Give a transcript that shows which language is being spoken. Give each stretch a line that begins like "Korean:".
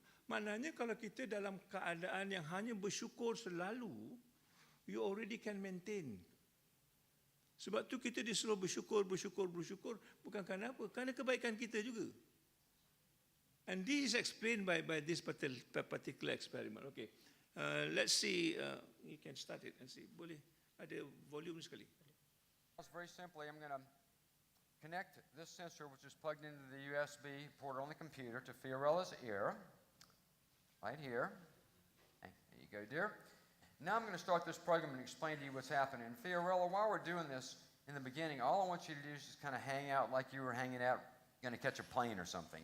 Malay: Maknanya kalau kita dalam keadaan yang hanya bersyukur selalu,
English: you already can maintain.
Malay: Sebab tu kita disuruh bersyukur. Bukan kerana apa? Kerana kebaikan kita juga.
English: And this is explained by this particular experiment. Okay, let's see. You can start it and see.
Malay: Boleh ada volume sekali.
English: Very simply, I'm going to connect this sensor, which is plugged into the USB port on the computer, to Fiorella's ear, right here. There you go, dear. Now I'm going to start this program and explain to you what's happening. And Fiorella, while we're doing this, in the beginning, all I want you to do is just kind of hang out like you were hanging out, going to catch a plane or something.